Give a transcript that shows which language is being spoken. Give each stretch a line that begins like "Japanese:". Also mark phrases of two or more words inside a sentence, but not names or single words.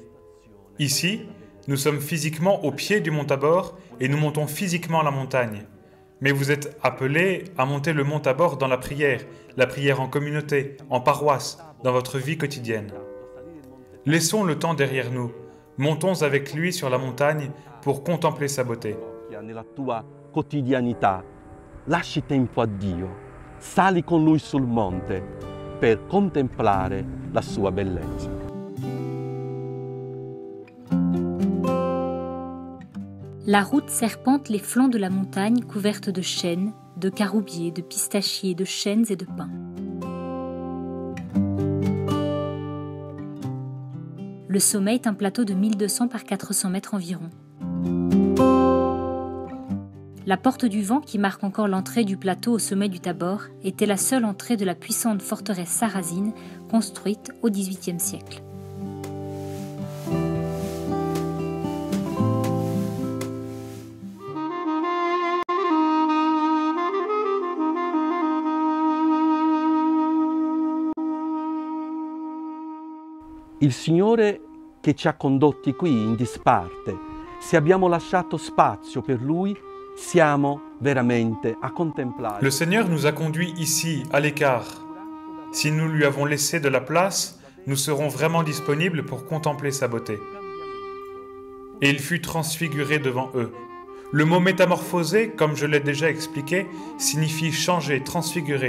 French: Ici, nous sommes physiquement au pied du mont Tabor et nous montons physiquement la montagne. Mais vous êtes appelés à monter le mont Tabor dans la prière en communauté, en paroisse, dans votre vie quotidienne. Laissons le temps derrière nous, montons avec lui sur la montagne pour contempler sa beauté.
Italian: Nella tua quotidianità, lasci tempo a Dio, sali con lui sul monte per contemplare la sua bellezza.
French: La route serpente les flancs de la montagne couverte de chênes, de caroubiers, de pistachiers, de chênes et de pins. Le sommet est un plateau de 1200 par 400 mètres environ. La porte du vent, qui marque encore l'entrée du plateau au sommet du Tabor, était la seule entrée de la puissante forteresse sarrasine construite au XVIIIe siècle.
Italian: Il Signore che ci ha condotti qui in disparte, se abbiamo lasciato spazio per Lui, siamo veramente a contemplare.
French: Le Seigneur nous a conduits ici, à l'écart. Si nous lui avons laissé de la place, nous serons vraiment disponibles pour contempler sa beauté. Et il fut transfiguré devant eux. Le mot métamorphosé, comme je l'ai déjà expliqué, signifie changer, transfigurer.